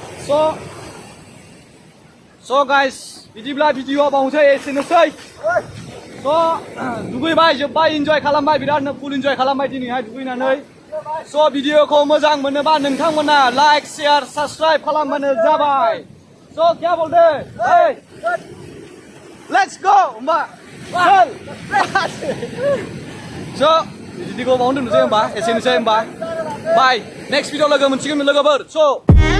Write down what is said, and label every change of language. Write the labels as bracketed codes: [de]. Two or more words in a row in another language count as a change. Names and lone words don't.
[en] So guys, [brx] bidiब्ला भिडिअआ बावनोसै एसेनोसै so दुगैबाय जोब्बाय इन्जय खालामबाय बिरादनो फुल इन्जय खालामबाय दिनैहाय दुगैनानै so भिडिअखौ मोजां मोनोबा नोंथांमोना [en] like share subscribe [brx] खालामबानो जाबाय so [hi] क्या बोलदो [en] hey let's go [brx] होमबा चल so भिडिअखौ बावनो दोननोसै होमबा एसेनोसै होमबा बाय [en] next video [brx] लोगो मोनसिगोन लोगोफोर so